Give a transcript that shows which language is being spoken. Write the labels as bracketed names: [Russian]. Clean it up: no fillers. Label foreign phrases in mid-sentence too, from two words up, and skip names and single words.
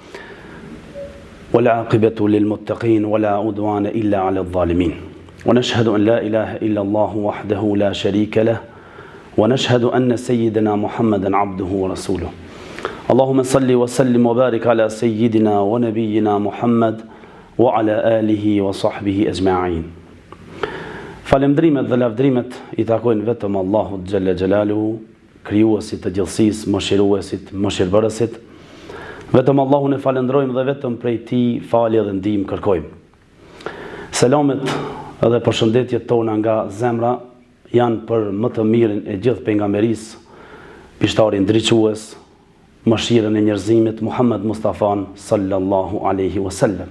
[Arabic] والعاقبة للمتقين ولا عدوان إلا على الظالمين ونشهد أن لا إله إلا الله وحده لا شريك له ونشهد أن سيدنا محمدا عبده ورسوله اللهم صل وسلم وبارك على سيدنا ونبينا محمد وعلى آله وصحبه أجمعين. [Albanian] Falëndrimet dhe lavdrimet I takojnë vetëm Allahut [Arabic] جل جلاله, [Albanian] krijuesit të gjithësisë, mëshiruesit, mëshirbërësit. Vetëm Allahun e falëndrojmë dhe vetëm prej Tij falje dhe ndihmë kërkojmë. Selamet dhe përshëndetjet tona nga zemra janë për më të mirën e gjithë pejgamberisë, pishtarin drejtues, mëshirën e njerëzimit Muhammed Mustafa [Arabic] صلى الله عليه وسلم.